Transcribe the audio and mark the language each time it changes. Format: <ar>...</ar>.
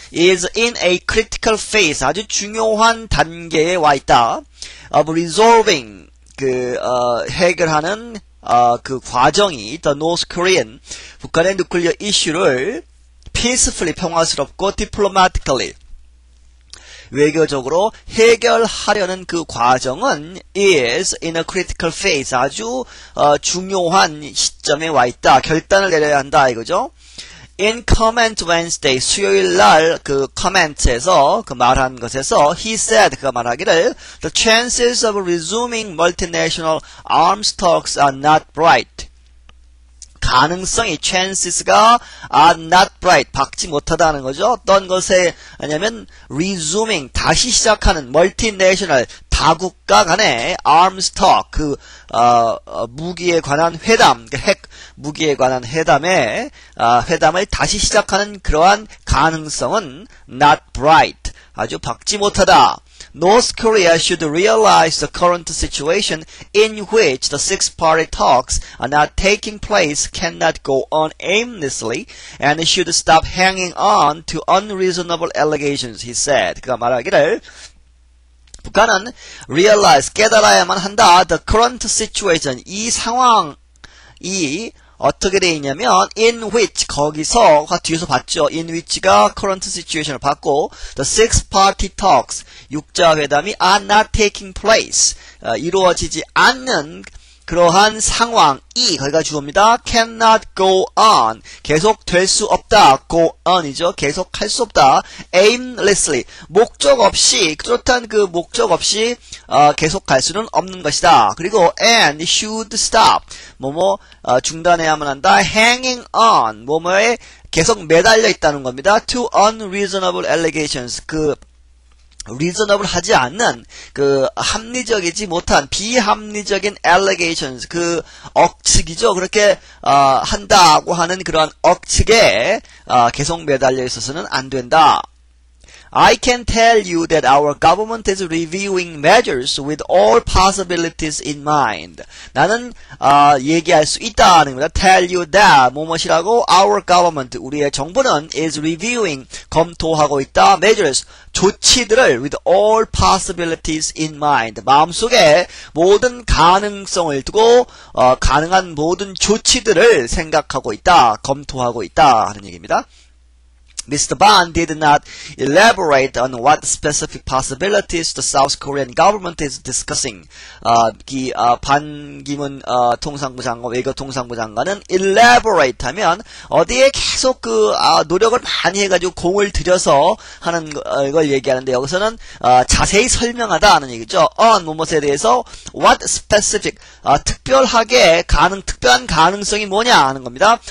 <en>is in a critical phase</en> <ko>아주 중요한 단계에 와 있다.</ko> <en>of resolving</en> <ko>해결하는 과정이</ko> <en>the North Korean</en> <ko>북한의 누클리어 이슈를 peacefully 평화스럽고 diplomatically 외교적으로 해결하려는 그 과정은</ko> <en>is in a critical phase</en> <ko>아주 중요한 시점에 와 있다. 결단을 내려야 한다 이거죠.</ko> <en>In comment Wednesday</en> <ko>수요일 날</ko> <en>comment에서</en> <ko>말한 것에서</ko> <en>he said</en> <ko>그가 말하기를</ko> <en>the chances of resuming multinational arms talks are not bright.</en> <ko>가능성이 chances가</ko> <en>are not bright</en> <ko>밝지 못하다는 거죠. 어떤 것에 하냐면 resuming 다시 시작하는 multinational 다국가 간의</ko> <en>arms talk</en> <ko>무기에 관한 회담 핵 무기에 관한 회담을 다시 시작하는 그러한 가능성은 not bright 아주 밝지 못하다.</ko> <en>North Korea should realize the current situation in which the six-party talks are not taking place cannot go on aimlessly and should stop hanging on to unreasonable allegations, he said.</en> <ko>그가 말하기를 북한은 realize, 깨달아야만 한다.</ko> <en>The current situation,</en> <ko>이 상황이 어떻게 되어 있냐면</ko> <en>in which</en> <ko>거기서 뒤에서 봤죠. in which가 current situation을 봤고</ko> <en>the six party talks</en> <ko>육자 회담이</ko> <en>are not taking place</en> <ko>이루어지지 않는 그러한 상황이 거기가 주어입니다.</ko> <en>cannot go on</en> <ko>계속 될 수 없다. go on이죠. 계속 할 수 없다. aimlessly 목적 없이 뚜렷한 그 목적 없이 계속 갈 수는 없는 것이다. 그리고</ko> <en>and should stop</en> <ko>중단해야만 한다.</ko> <en>hanging on</en> <ko>뭐뭐에 계속 매달려 있다는 겁니다.</ko> <en>to unreasonable allegations</en> <ko>reasonable 하지 않는 합리적이지 못한 비합리적인 allegations 억측이죠. 그렇게 한다고 하는 그러한 억측에 계속 매달려 있어서는 안 된다.</ko> <en>I can tell you that our government is reviewing measures with all possibilities in mind.</en> <ko>나는 얘기할 수 있다는 겁니다.</ko> <en>Tell you that</en> <ko>뭐뭐이라고</ko> <en>our government</en> <ko>우리의 정부는</ko> <en>is reviewing</en> <ko>검토하고 있다.</ko> <en>measures</en> <ko>조치들을</ko> <en>with all possibilities in mind.</en> <ko>마음속에 모든 가능성을 두고 가능한 모든 조치들을 생각하고 있다. 검토하고 있다 하는 얘기입니다.</ko> <en>Mr. Ban did not elaborate on what specific possibilities the South Korean government is discussing.</en> <ko>반기문 통상부 장관, 외교통상부 장관은 elaborate 하면 어디에 계속 노력을 많이 해가지고 공을 들여서 하는 걸 얘기하는데 여기서는 자세히 설명하다 하는 얘기죠. on 무엇에 대해서</ko> <en>what specific</en> <ko>특별하게 특별한 가능성이 뭐냐 하는 겁니다.</ko>